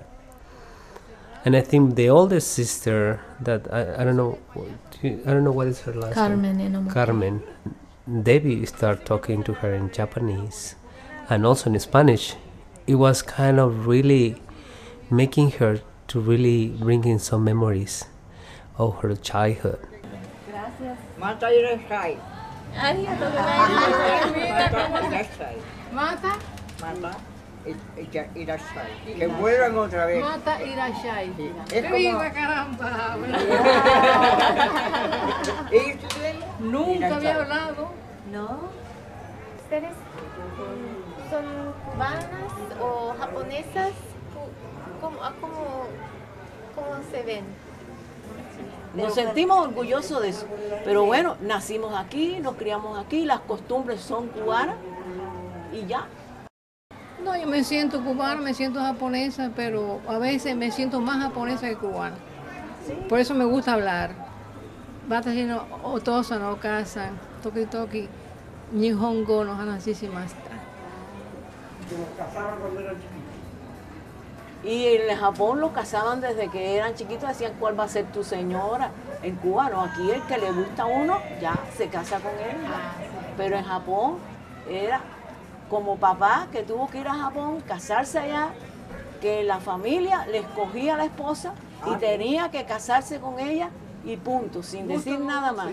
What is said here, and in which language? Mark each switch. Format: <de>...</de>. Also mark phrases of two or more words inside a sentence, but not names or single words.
<en>And I think the oldest sister, that I don't know what is her last name. Carmen. Debbie started talking to her in Japanese and also in Spanish. It was kind of really making her to really bring in some memories of her childhood.</en> <es>Gracias.</es> <ja>またいらっしゃい. Arigatou Irashai. Mata. また。いらっしゃい.</ja> <es>Que vuelvan otra vez.</es> <ja>またいらっしゃい.</ja> <es>¡Viva caramba! ¿Y usted? Nunca había hablado. No. ¿Ustedes son cubanas o japonesas? ¿Cómo se ven? Nos sentimos orgullosos de eso, pero bueno, nacimos aquí, nos criamos aquí, las costumbres son cubanas y ya. No, yo me siento cubana, me siento japonesa, pero a veces me siento más japonesa que cubana. Por eso me gusta hablar.</es> <ja>私のお父さんのお母さん、時日本語の話しました.</ja> <es>Los casaban cuando eran chiquitos. Y en Japón los casaban desde que eran chiquitos, decían cuál va a ser tu señora. En Cuba no, aquí el que le gusta a uno ya se casa con él. Pero en Japón era como papá que tuvo que ir a Japón, casarse allá, que la familia le escogía a la esposa y tenía que casarse con ella y punto, sin decir nada más.</es>